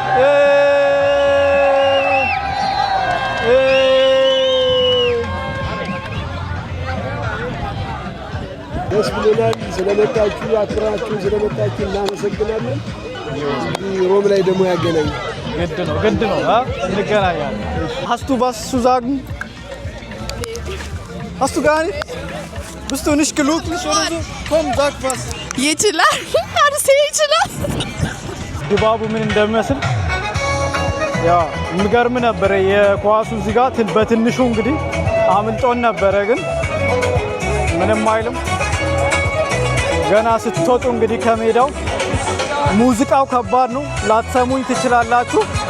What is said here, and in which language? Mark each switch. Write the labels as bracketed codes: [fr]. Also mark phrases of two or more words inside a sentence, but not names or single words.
[am] ደስ ብሎናል። ስለመጣችሁ አክብራችሁ ስለመጣችሁ እናመሰግናለን። ሮም ላይ ደግሞ ያገናኝ ግድ ነው እንገናኛለን። [de] Hast du was zu sagen? Hast du gar nicht? Bist du nicht glücklich oder so? Komm, sag was. [am] ይችላል አርሴ ይችላል። ድባቡ ምን እንደሚመስል ያ የሚገርም ነበረ። የኳሱ እዚህ ጋር በትንሹ እንግዲህ አምልጦን ነበረ፣ ግን ምንም አይልም። ገና ስትወጡ እንግዲህ ከሜዳው ሙዚቃው ከባድ ነው። ላትሰሙኝ ትችላላችሁ።